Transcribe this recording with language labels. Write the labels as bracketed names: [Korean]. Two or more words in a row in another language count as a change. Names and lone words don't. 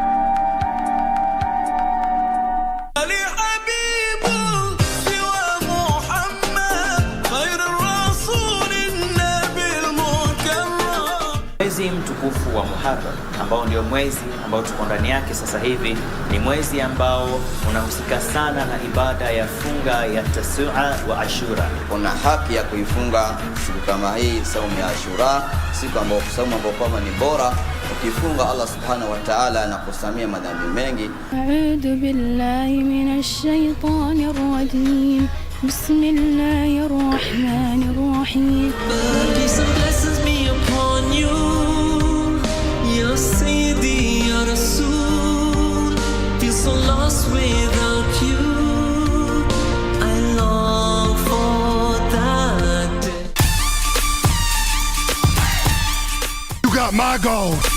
[Swahili] Mwezi mtukufu wa Muharram ambao ndio mwezi ambao tuko ndani yake sasa hivi ni mwezi ambao unahusika sana na ibada ya funga ya Tasua wa Ashura. Kuna haki ya kuifunga siku kama hii, saumu ya Ashura, siku ambayo kwamba ni bora. Ukifunga [Arabic] الله سبحانه وتعالى [Swahili] anakusamia madhambi mengi. [Arabic] أعوذ بالله من الشيطان الرجيم. بسم الله الرحمن الرحيم. [English] Peace and blessings be upon you. [Arabic] يا سيدي يا رسول. [English] Feel so lost without you. I long for that day. You got my gold.